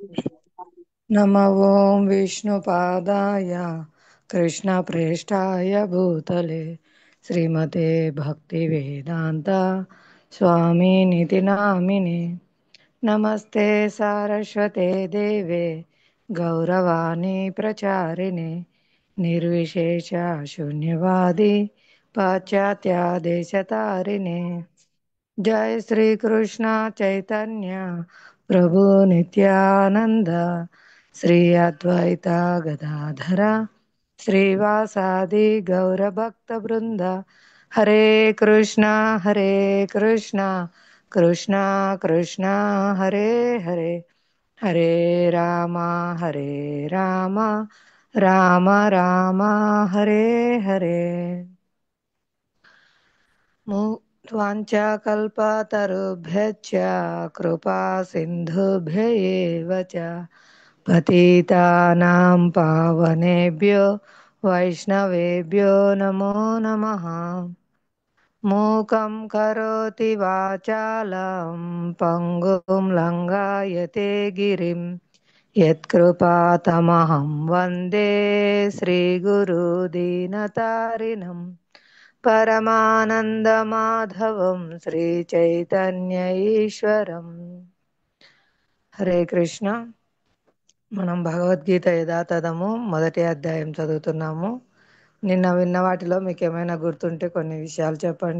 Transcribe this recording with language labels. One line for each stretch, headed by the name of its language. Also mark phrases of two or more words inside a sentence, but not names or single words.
Sanskrit: నమ ఓం విష్ణుపాదాయ కృష్ణ ప్రేష్టాయ భూతలే శ్రీమతే భక్తి వేదాంత స్వామి నితి నామినే. నమస్తే సారస్వతే దేవే గౌరవాణి ప్రచారిణే నిర్విశేష శూన్యవాది పాశ్చాత్య దేశతారిణే. जय श्री कृष्ण चैतन्य प्रभु नित्यानंद श्री अद्वैत गदाधर श्रीवासादि गौर भक्त वृंद. हरे कृष्णा कृष्णा कृष्णा हरे हरे, हरे राम राम राम हरे हरे. वाञ्छाकल्पतरुभ्यश्च कृपा सिन्धुभ्य एव च पतितानां पावनेभ्यो वैष्णवेभ्यो नमो नमः. मूकं करोति वाचालं पङ्गुं लङ्घयते गिरिं यत्कृपातमहं वन्दे श्रीगुरुदीनतारिणम् పరమానందమాధవం శ్రీ చైతన్య ఈశ్వరం.
Telugu: హరే కృష్ణ. మనం భగవద్గీత యథాతథము మొదటి అధ్యాయం చదువుతున్నాము. నిన్న విన్న వాటిలో మీకు ఏమైనా గుర్తుంటే కొన్ని విషయాలు చెప్పండి.